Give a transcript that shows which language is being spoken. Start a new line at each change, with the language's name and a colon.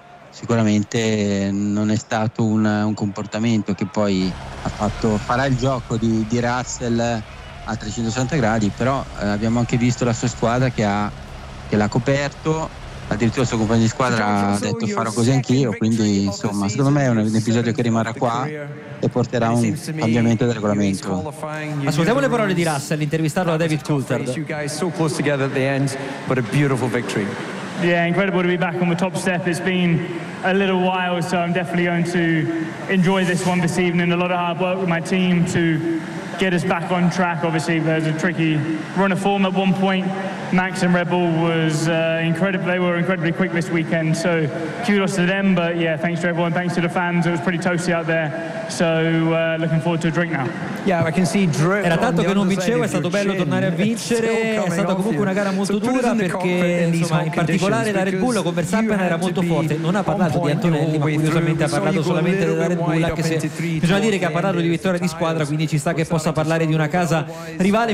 Italian: Sicuramente non è stato un comportamento che poi farà il gioco di Russell a 360 gradi, però abbiamo anche visto la sua squadra che l'ha coperto, addirittura il suo compagno di squadra ha detto farò così anch'io, quindi insomma secondo me è un episodio che rimarrà qua e porterà un cambiamento del regolamento. Ascoltiamo le parole di Russell intervistato da David Coulthard.
English: Yeah, incredible to be back on the top step. It's been a little while, so I'm definitely going to enjoy this one this evening. A lot of hard work with my team to get us back on track. Obviously, there's a tricky run of form at one point. Max and Red Bull was incredible. They were incredibly quick this weekend, so kudos to them. But yeah, thanks to everyone. Thanks to the fans. It was pretty toasty out there. So looking forward to a drink now. Yeah, I can see drip.
Italian: Era tanto che non vincevo, è stato bello tornare a vincere. È stata comunque una gara molto dura perché insomma, in particolare la Red Bull con Verstappen era molto forte. Non ha parlato di Antonelli, ma curiosamente ha parlato solamente della Red Bull, anche se bisogna dire che ha parlato di vittoria di squadra, quindi ci sta che possa parlare di una casa rivale.